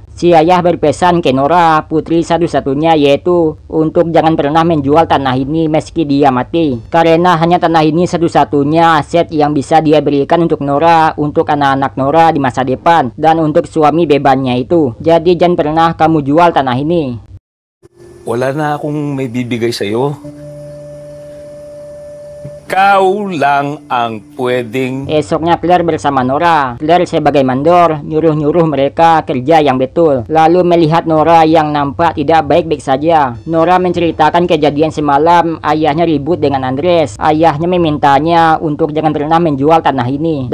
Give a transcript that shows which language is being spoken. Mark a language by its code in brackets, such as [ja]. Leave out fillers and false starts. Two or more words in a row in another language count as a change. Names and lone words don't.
[id] Si ayah berpesan ke Nora, putri satu-satunya, yaitu untuk jangan pernah menjual tanah ini meski dia mati. Karena hanya tanah ini satu-satunya aset yang bisa dia berikan untuk Nora, untuk anak-anak Nora di masa depan, dan untuk suami bebannya itu. Jadi jangan pernah kamu jual tanah ini. [tl] Wala na akong may bibigay sa'yo. Ikaw lang ang pwedeng... [id] Esoknya Claire bersama Nora. Claire sebagai mandor, nyuruh-nyuruh mereka kerja yang betul. Lalu melihat Nora yang nampak tidak baik-baik saja. Nora menceritakan kejadian semalam ayahnya ribut dengan Andres. Ayahnya memintanya untuk jangan pernah menjual tanah ini.